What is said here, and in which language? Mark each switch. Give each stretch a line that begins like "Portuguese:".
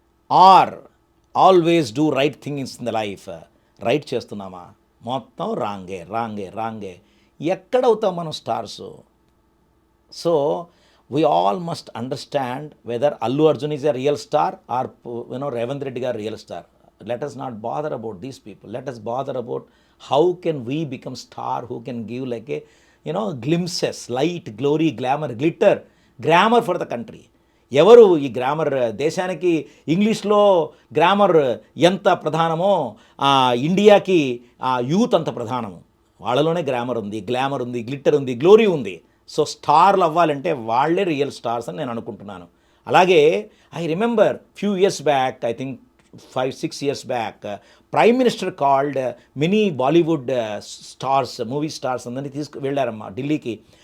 English: Are always do right things in the life.
Telugu: Right చేస్తున్నామా? మొత్తం రాంగే. ఎక్కడవుతాం మనం stars?
English: So we all must understand whether Allu Arjun is a real star or Revanth Reddy గారు real star. Let us not bother about these people. Let us bother about how can we become star, who can give like a glimpses, light, glory, glamour, glitter, grammar for the country.
Telugu: ఎవరు ఈ grammar? దేశానికి ఇంగ్లీష్లో grammar ఎంత ప్రధానమో ఇండియాకి youth అంత ప్రధానము. వాళ్ళలోనే grammar ఉంది, glamour ఉంది, గ్లిట్టర్ ఉంది, గ్లోరీ ఉంది. సో స్టార్లు అవ్వాలంటే వాళ్ళే రియల్ స్టార్స్ అని నేను అనుకుంటున్నాను.
English: అలాగే I remember few years back, I think 5-6 years back, Prime Minister called many Bollywood stars, movie stars
Telugu: అందరినీ వెళ్ళారమ్మా ఢిల్లీకి.